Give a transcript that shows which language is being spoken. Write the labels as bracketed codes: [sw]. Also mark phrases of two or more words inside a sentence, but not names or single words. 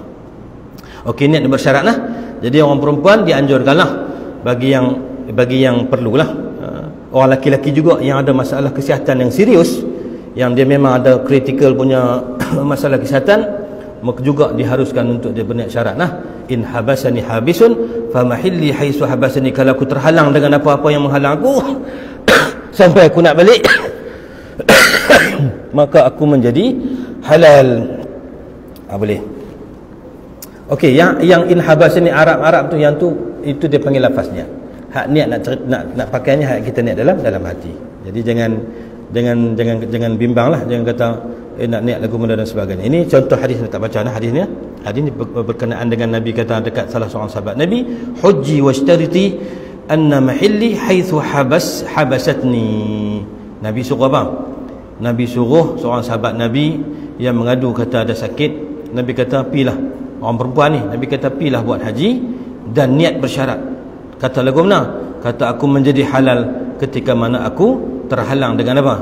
[ms] Okey, niat bersyaratlah. Jadi orang perempuan dianjurkanlah bagi yang perlulah. Orang laki-laki juga yang ada masalah kesihatan yang serius, yang dia memang ada kritikal punya masalah kesihatan, maka juga diharuskan untuk dia berniat syarat lah. [ar] إن حبسني حابس فمحلي حيث حبستني. [ms] Kalau aku terhalang dengan apa-apa yang menghalang aku sampai aku nak balik maka aku menjadi halal. Boleh. Okey, yang [ar] إن حبسني [ms] Arab tu, yang tu itu dia panggil lafaznya. Hak niat nak pakainya hak kita niat dalam hati. Jadi jangan bimbanglah, jangan kata nak niat lagu muda dan sebagainya. Ini contoh hadis, tak baca dah hadisnya. Hadis ini berkenaan dengan Nabi kata dekat salah seorang sahabat Nabi, [ar] حجي واشترطي أن محلي حيث حبستني. [ms] Nabi suruh apa? Nabi suruh seorang sahabat Nabi yang mengadu kata ada sakit. Nabi kata pilah, orang perempuan ni, Nabi kata pilah buat haji dan niat bersyarat. Kata lagu mana? Kata aku menjadi halal ketika mana aku terhalang dengan apa?